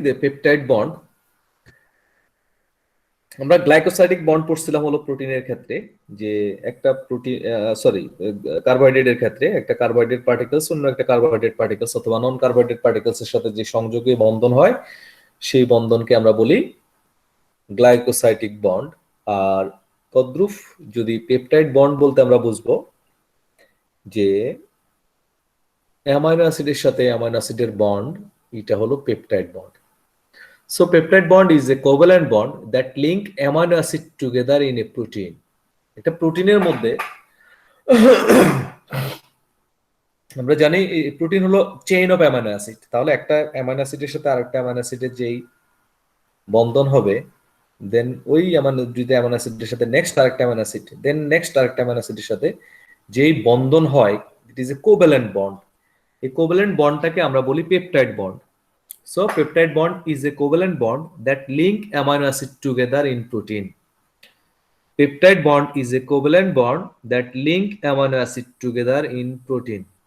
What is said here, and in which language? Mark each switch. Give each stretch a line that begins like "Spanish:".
Bangla: যে peptide bond, আমরা glycosidic bond পড়ছিলাম হলো প্রোটিনের ক্ষেত্রে, যে একটা প্রোটিন কার্বোহাইড্রেটের ক্ষেত্রে একটা কার্বোহাইড্রেট পার্টিকেলস অন্য একটা কার্বোহাইড্রেট পার্টিকেলস অথবা নন কার্বোহাইড্রেট পার্টিকেলস এর সাথে যে সংযোগে বন্ধন হয় সেই বন্ধনকে আমরা বলি গ্লাইকোসাইডিক বন্ড। আর তদ্রুপ যদি পেপটাইড বন্ড বলতে আমরা বুঝবো যে অ্যামাইনো অ্যাসিডের সাথে অ্যামাইনো অ্যাসিডের বন্ড, এটা হলো peptide bond.
English: So peptide bond is a covalent bond that link amino acid together in a protein.
Bangla: এটা প্রোটিনের মধ্যে আমরা জানি প্রোটিন হলো
English: Chain of amino acid.
Bangla: তাহলে একটা অ্যামাইনো অ্যাসিডের সাথে আরেকটা অ্যামাইনো অ্যাসিডের যেই বন্ধন হবে, দেন ওই যদি অ্যামাইনো অ্যাসিডের সাথে নেক্সট আরেকটা অ্যামাইনো অ্যাসিড, দেন নেক্সট আরেকটা অ্যামাইনো অ্যাসিডের সাথে যেই বন্ধন হয়,
English: It is a covalent bond.
Bangla: এই কোভ্যালেন্ট বন্ডটাকে আমরা বলি peptide bond.
English: So peptide bond is a covalent bond that link amino acid together in protein. Peptide bond is a covalent bond that link amino acid together in protein.